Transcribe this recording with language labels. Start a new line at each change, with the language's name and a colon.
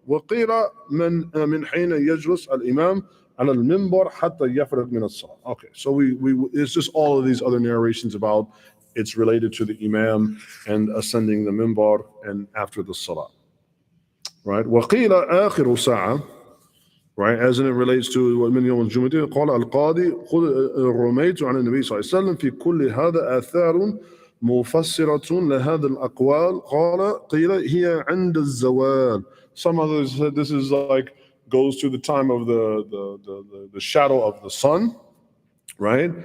Arabic: وَقِيلَ مِنْ حِينَ يَجْلُسُ الْإِمَامِ على المنبر حتى يفرغ من الصلاة.
English: Okay, so it's just all of these other narrations about it's related to the imam and ascending the minbar and after the salah, right?
Arabic: وقيل آخر ساعة,
English: right, as in it relates to
Arabic: من يوم الجمعة قال القاضي رميت عن النبي صلى الله عليه وسلم في كل هذا آثار مفسرة لهذا الأقوال قيل هي عند الزوال.
English: Some others said this is like goes to the time of the shadow of the sun, right?